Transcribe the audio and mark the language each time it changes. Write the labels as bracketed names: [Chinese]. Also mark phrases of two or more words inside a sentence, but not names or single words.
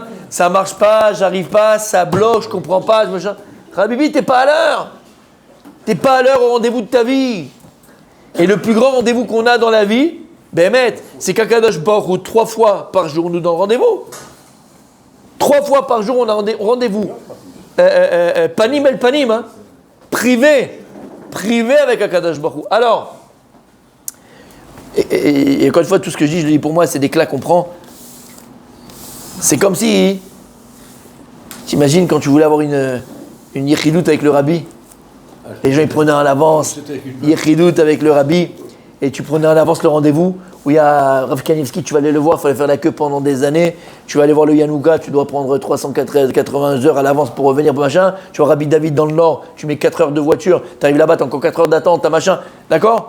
[French] Ça marche pas, j'arrive pas, ça bloque, je comprends pas. Habibi, t'es pas à l'heure. T'es pas à l'heure au rendez-vous de ta vie. Et le plus grand rendez-vous qu'on a dans la vie, c'est qu' [Hebrew] הקדוש ברוך הוא, [French] 3 fois par jour, nous donne rendez-vous. 3 fois par jour, on a rendez-vous. [Hebrew] פנים אל פנים, [French] privé avec [Hebrew] הקדוש ברוך הוא. [French] Alors, Et encore une fois, tout ce que je dis, pour moi, c'est des claques qu'on prend. C'est comme si, t'imagines quand tu voulais avoir une yichidout avec le rabbi, les gens ils prenaient en avance, yichidout avec le rabbi, et tu prenais en avance le rendez-vous, où il y a Rav Kanievski, tu vas aller le voir, il fallait faire la queue pendant des années, tu vas aller voir le Yanouka, tu dois prendre 380 heures à l'avance pour revenir, machin, tu vois Rabbi David dans le nord, tu mets 4 heures de voiture, tu arrives là-bas, tu as encore 4 heures d'attente, t'as machin, d'accord?